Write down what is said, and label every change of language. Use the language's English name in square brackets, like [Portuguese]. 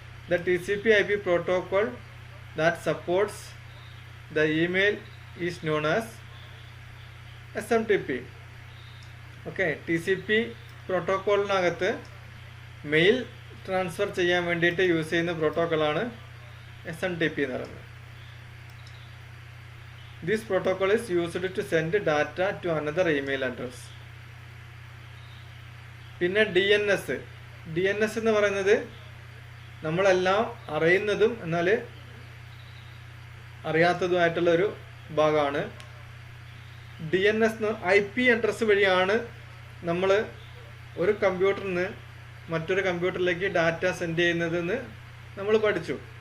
[English] The TCP/IP protocol that supports the email is known as SMTP. [Malayalam] Okay, TCP പ്രോട്ടോക്കോളിനകത്ത് mail transfer ചെയ്യാൻ വേണ്ടിയിട്ട് use ചെയ്യുന്ന പ്രോട്ടോക്കോളാണ് SMTP എന്ന് പറയുന്നത്. [English] This protocol is used to send data to another email address. [Malayalam] പിന്നെ DNS എന്ന് പറയുന്നത് നമ്മളെല്ലാം അറിയുന്നതും എന്നാൽ അറിയാത്തതുമായിട്ടുള്ള ഒരു ഭാഗമാണ്. DNS IP അഡ്രസ്സ് വഴിയാണ് നമ്മൾ ഒരു കമ്പ്യൂട്ടറിൽ നിന്ന് മറ്റൊരു കമ്പ്യൂട്ടറിലേക്ക് ഡാറ്റ സെൻഡ് ചെയ്യുന്നതെന്ന് നമ്മൾ പഠിച്ചു.